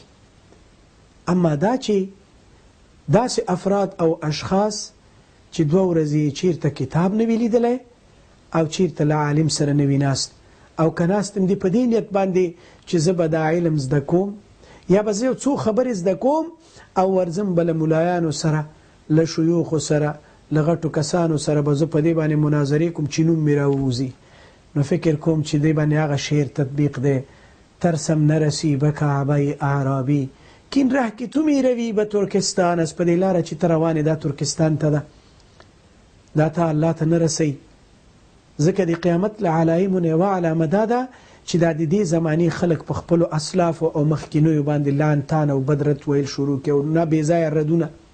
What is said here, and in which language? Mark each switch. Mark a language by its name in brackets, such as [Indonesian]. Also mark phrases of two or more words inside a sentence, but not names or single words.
[Pashto] اما دا چې داسې افراد او اشخاص چې دوه ورځې چیرته کتاب نه وي لیدلی او چیرته له عالم سره نه وي ناست، او که ناست هم دي په دې نیت باندې چې زه به دا علم زده کوم یا به زه یو څو خبرې زده کوم او ورځم به له ملایانو سره، له شیوخو سره، له غټو کسانو سره به زه په دې باندې مناظرې کوم چې نوم مې راووځي. نو فکر کوم چې دې باندې هغه شعر تطبیق دی: [Persian] ترسم نرسی به کعبه اعرابی، کین ره که تو می روی به ترکستان است. [Pashto] په دې لاره چې ته روانې دا ترکستان ته ده، دا ته الله ته نه رسی. ځکه د قیامت له علایمو نه یوه علامه دا ده چې دا د دې زمانې خلک په خپلو اسلافو او مخکینیو باندې لعن تان او بدرت ویل شروع کړي او نه بېځایه ردونه.